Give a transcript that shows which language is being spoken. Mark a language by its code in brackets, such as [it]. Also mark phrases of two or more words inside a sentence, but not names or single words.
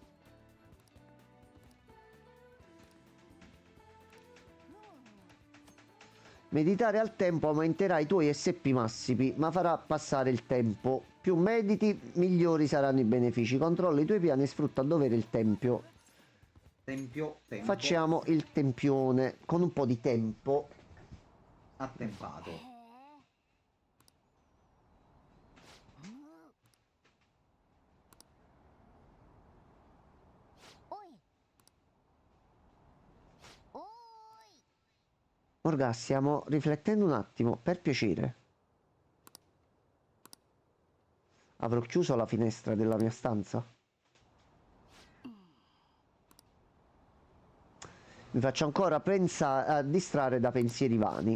[it] Meditare al tempo aumenterà i tuoi SP massimi, ma farà passare il tempo. Più mediti, migliori saranno i benefici. Controlla i tuoi piani e sfrutta a dovere il tempio. Tempo. Facciamo il tempione con un po' di tempo. Attempato. [ja] へえおいおーい [it] Morga, stiamo riflettendo un attimo, per piacere. Avrò chiuso la finestra della mia stanza? Mi faccio ancora a distrarre da pensieri vani.